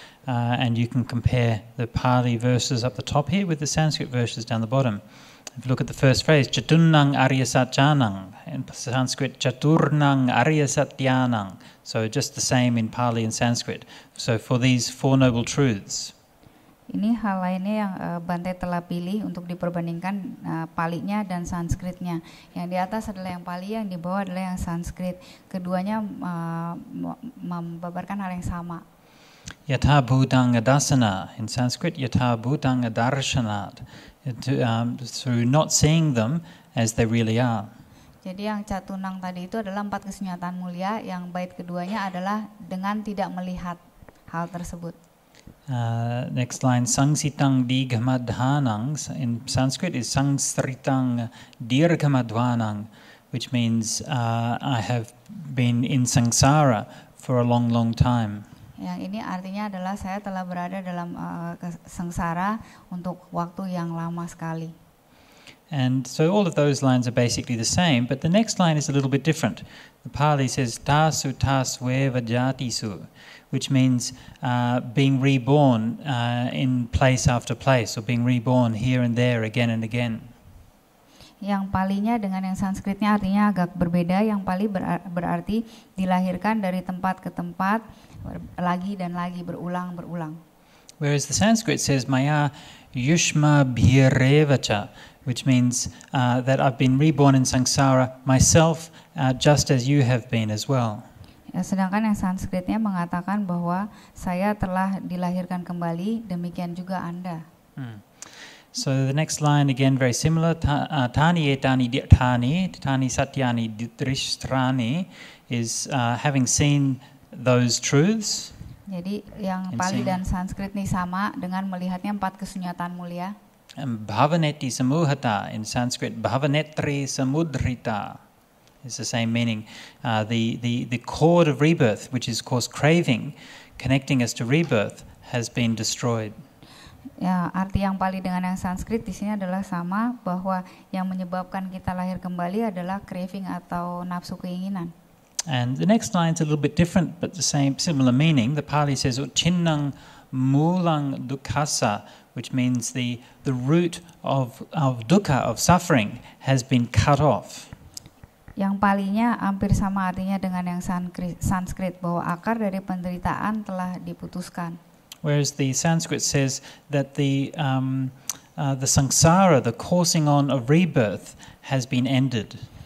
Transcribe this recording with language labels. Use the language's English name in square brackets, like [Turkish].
[English] And you can compare the Pali verses up the top here with the Sanskrit verses down the bottom. If you look at the first phrase, [Pali] Chaturnang Arya Satyanang, [English] in Sanskrit, Chaturnang Arya Satyanang. So just the same in Pali and Sanskrit. So for these Four Noble Truths. [Indonesian] Ini hal lainnya yang Bante telah pilih untuk diperbandingkan Palinya dan Sanskritnya. Yang di atas adalah yang Pali, yang di bawah adalah yang Sanskrit. Keduanya membabarkan hal yang sama. [Pali] Yatha bhutang adasana, [English] in Sanskrit, [Sanskrit] yatha bhutang adarshanat, [English] through not seeing them as they really are. [Indonesian] Jadi yang catunang tadi itu adalah 4 kesunyataan mulia, yang bait keduanya adalah dengan tidak melihat hal tersebut. [English] Next line, [Pali] sangsitang dighamadhanang, [English] in Sanskrit is [Sanskrit] sangsritang dirghamadhanang, [English] which means I have been in samsara for a long, long time. [Indonesian] Yang ini artinya adalah saya telah berada dalam sengsara untuk waktu yang lama sekali. [English] And so all of those lines are basically the same, but the next line is a little bit different. The Pali says [Pali] tasu tasveva jatisu, [English] which means being reborn in place after place, or being reborn here and there again and again. [Indonesian] Yang Palinya dengan yang Sanskritnya artinya agak berbeda. Yang Pali berarti dilahirkan dari tempat ke tempat, lagi dan lagi, berulang-berulang. [English] Whereas the Sanskrit says [Sanskrit] maya yushma bhirevacha, [English] which means that I've been reborn in samsara myself, just as you have been as well. [Indonesian] Ya, sedangkan yang Sanskritnya mengatakan bahwa saya telah dilahirkan kembali, demikian juga Anda. [English] So the next line again very similar. [Pali] Tani etani ditani, [Sanskrit] tani satyani drishtrani, [English] is having seen those truths. [Indonesian] Jadi yang Pali dan Sanskrit ini sama dengan melihatnya 4 kesunyataan mulia. [Pali] Bhavaneti samuhata, [English] in Sanskrit [Sanskrit] bhavanetri samudrita, [English] is the same meaning. The cord of rebirth, which is called craving, connecting us to rebirth, has been destroyed. [Indonesian] Ya, arti yang Pali dengan yang Sanskrit di sini adalah sama, bahwa yang menyebabkan kita lahir kembali adalah craving atau nafsu keinginan. [English] And the next line is a little bit different, but the same similar meaning. The Pali says [Pali] Chinnang mulang dukkasa, [English] which means the root of dukkha, of suffering, has been cut off. [Indonesian] Yang Palinya hampir sama artinya dengan yang Sanskrit, bahwa akar dari penderitaan telah diputuskan. [English] Whereas the Sanskrit says that the samsara, the coursing on of rebirth, has been ended.